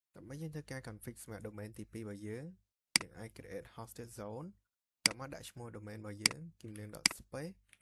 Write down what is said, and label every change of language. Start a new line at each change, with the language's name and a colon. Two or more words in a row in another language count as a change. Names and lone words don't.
Khmer: ដើម្បីយើងធ្វើការ config សម្រាប់ domain ទី2របស់យើងអាច
English: create hosted zone
Khmer: តមកដាក់ឈ្មោះ domain របស់យើងគីមលៀង .space